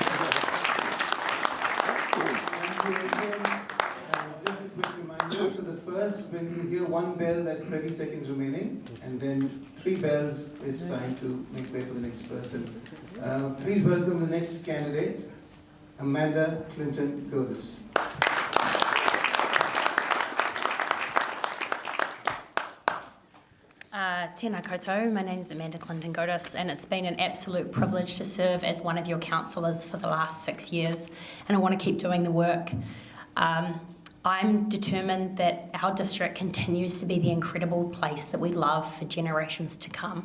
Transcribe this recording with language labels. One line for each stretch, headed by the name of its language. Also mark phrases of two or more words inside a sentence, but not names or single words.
English: Just a quick reminder, so the first, when you hear 1 bell, that's 30 seconds remaining, and then 3 bells is time to make way for the next person. Please welcome the next candidate, Amanda Clinton Godes.
Māori: Tēnā koutou,
English: my name is Amanda Clinton Godes, and it's been an absolute privilege to serve as one of your councillors for the last 6 years, and I want to keep doing the work. I'm determined that our district continues to be the incredible place that we love for generations to come.